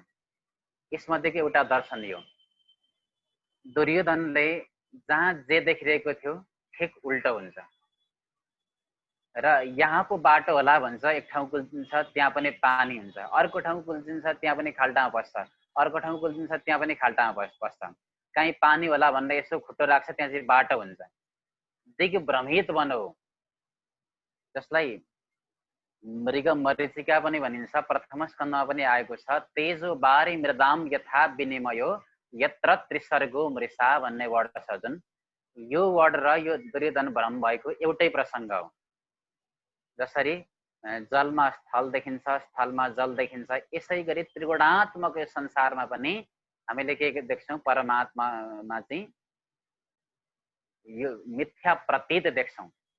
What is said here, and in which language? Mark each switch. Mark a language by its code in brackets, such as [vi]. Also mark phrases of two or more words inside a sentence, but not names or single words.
[ne] यसमध्येको एउटा दर्शन यो, दुर्योधनले जहाँ जे देखिरहेको थियो ठिक उल्टो हुन्छ, र यहाँको बाटो होला भन्छ, एक ठाउँ कुल्चिन्छ त्यहाँ पनि पानी हुन्छ, अर्को ठाउँ कुल्चिन्छ त्यहाँ पनि खाल्टामा पस्छ, अर्को ठाउँ कुल्चिन्छ त्यहाँ पनि खाल्टामा पस्छ, कहीँ पानी होला भन्दा यसो खुट्टो राख्छ त्यहाँ चाहिँ बाटो हुन्छ। दिग भ्रमित बनो, जसलाई मृग मरीचिका पनि भनिन्छ, प्रथम स्कन्धमा पनि आएको छ। [sa] तेजो बारी मृदाम यथा विनिमयो यत्र त्रिसर्गो मृषा [ne] भन्ने वर्ड छ जुन, यो वर्ड र यो दुर्योधन भ्रम भएको एउटै प्रसङ्ग हो। जसरी जलमा स्थल देखिन्छ, स्थलमा जल देखिन्छ, यसै गरी त्रिगुणात्मक यो संसारमा पनि हामीले के देख्छौँ, परमात्मामा चाहिँ यो मिथ्या प्रतीत देख्छौँ।